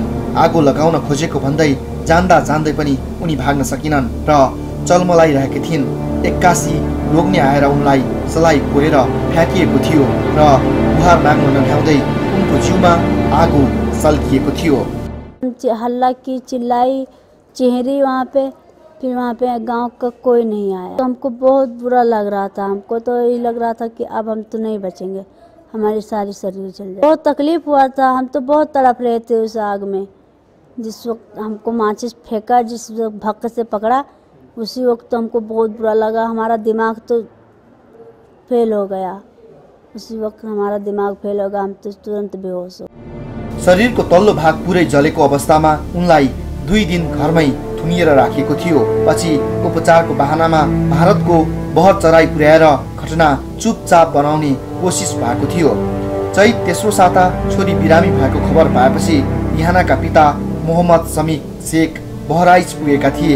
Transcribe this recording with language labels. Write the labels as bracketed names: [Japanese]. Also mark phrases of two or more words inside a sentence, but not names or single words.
[Nepali] आगो लगाउन खोजेको भन्दै जान्दा जान्दै पनि उनी भाग्न सकिनन् र चलमलाइरहेकी थिइन्। एक्कासी लोग्ने आएर उनलाई सलाई कोरेर फ्याँकिएको थियो र गुहार माग्न नभ्याउँदै उनको जिउमा आगो सल्किएको थियो। [Hindi] हल्ला की, चिल्लाई, चेहरी वहाँ पे, फिर वहाँ पे गांव का कोई नहीं आया। तो हमको बहुत बुरा लग रहा था। हमको तो यही लग रहा था कि अब हम तो नहीं बचेंगे, हमारी सारी शरीर चल जाए। बहुत तकलीफ हुआ था। हम तो बहुत तड़प रहे थे उस आग में। जिस वक्त हमको माचिस फेंका, जिस वक्त भक्क से पकड़ा, उसी वक्त तो हमको बहुत बुरा लगा। हमारा दिमाग तो फेल हो गया। उसी वक्त हमारा दिमाग फेल हो गया। हम तो तुरंत बेहोश हो। [Nepali] शरीरको तल्लो भाग पुरै जलेको अवस्थामा उनलाई 2 दिन घरमै थुनिएर राखिएको थियो। पछि उपचारको बहानामा भारतको बहरचराई पुर्याएर घटना चुपचाप बनाउने कोसिस भएको थियो। चैत तेस्रो साता छोरी बिरामी भएको खबर पाएपछि रिहानाका पिता मोहम्मद समीक शेख बहराइच पुगेका थिए।